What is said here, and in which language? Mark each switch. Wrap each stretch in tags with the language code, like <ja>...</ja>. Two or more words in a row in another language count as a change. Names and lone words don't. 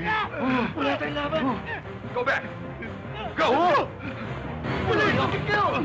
<tl>Wala tayong laban!</tl> <en>Go back! Go!</en> <tl>Wala yung kapit kayo!</tl>